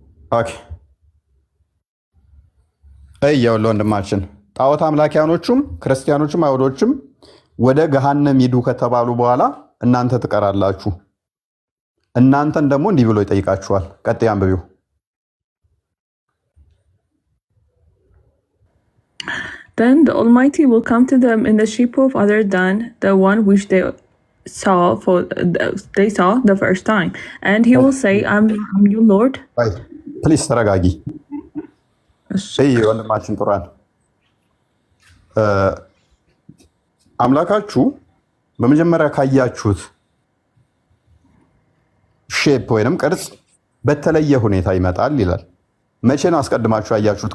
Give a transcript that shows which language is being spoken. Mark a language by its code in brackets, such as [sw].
[am] ኦኬ፣ እየውል ወንድማችን፣ ጣዖት አምላኪያኖቹም ክርስቲያኖችም አይሁዶችም ወደ ገሃነም ሂዱ ከተባሉ በኋላ እናንተ ትቀራላችሁ። እናንተን ደግሞ እንዲህ ብሎ ይጠይቃችኋል። ቀጥይ አንብቢው። [en] Then the Almighty will come to them in the shape of other than the one which they saw the first time, and he will say, I'm your Lord. [am] ፕሊዝ ተረጋጊ። ወንድማችን ቁርአን አምላካችሁ በመጀመሪያ ካያችሁት ሼፕ ወይንም ቅርጽ በተለየ ሁኔታ ይመጣል ይላል። መቼ ነው አስቀድማችሁ ያያችሁት?